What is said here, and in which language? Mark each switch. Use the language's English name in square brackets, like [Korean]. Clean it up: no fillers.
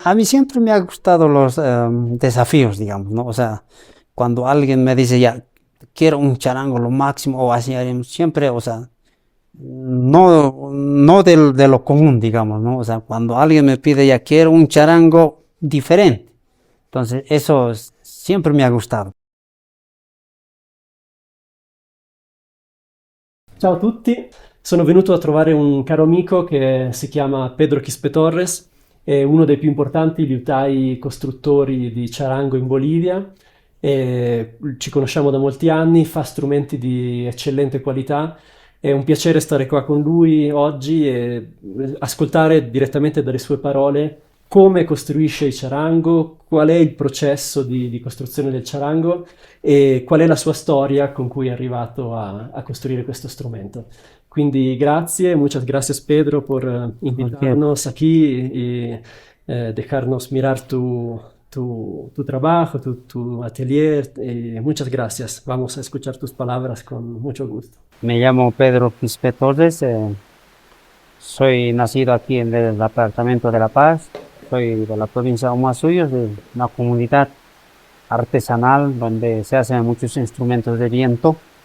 [Spanish] A mí siempre me ha gustado los desafíos, digamos, ¿no? O sea, cuando alguien me dice, ya, quiero un charango lo máximo, o así, siempre, o sea, no de lo común, digamos, ¿no? O sea, cuando alguien me pide, ya, quiero un charango diferente. Entonces, eso siempre me ha gustado. [Italian] Ciao a tutti, sono venuto a trovare un caro amico che si chiama Pedro Quispe Torres, è uno dei più importanti liutai costruttori di charango in Bolivia. Ci conosciamo da molti anni, fa strumenti di eccellente qualità. È un piacere stare qua con lui oggi e ascoltare direttamente dalle sue parole come costruisce il charango, qual è il processo di costruzione del charango e qual è la sua storia con cui è arrivato a costruire questo strumento. Quindi grazie, [Spanish] muchas gracias Pedro por Cualquier- invitarnos aquí y dejarnos mirar tu trabajo, tu atelier. Muchas gracias. Vamos a escuchar tus palabras con mucho gusto. Me llamo Pedro Quispe Torres, soy nacido aquí en el departamento de La Paz, soy de la provincia de Huasullos, de una comunidad artesanal donde se hacen muchos instrumentos de viento.